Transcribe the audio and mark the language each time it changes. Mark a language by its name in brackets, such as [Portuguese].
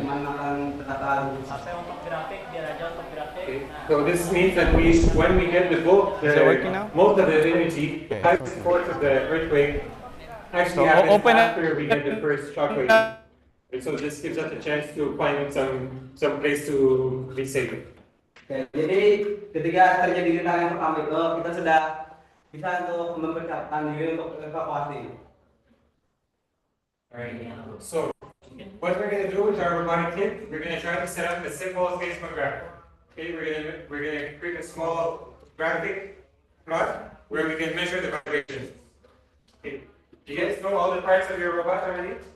[Indonesian] HP untuk grafik biar aja untuk grafik. [English] So this means that when we get the bulk, Is it working now? most of the energy, the highest force of the earthquake actually So happens open it. after we get the first shockwave. And so this gives us a chance to find some place to be safe. [Indonesian] Oke, jadi ketika terjadi getaran yang pertama itu kita sudah bisa untuk mempersiapkan diri untuk evakuasi. [English] Alright. So what we're going to do with our robotic kit, we're going to try to set up a simple seismograph. Okay, we're going to create a small graphic plot where we can measure the vibration. Okay. Do you guys know all the parts of your robot already?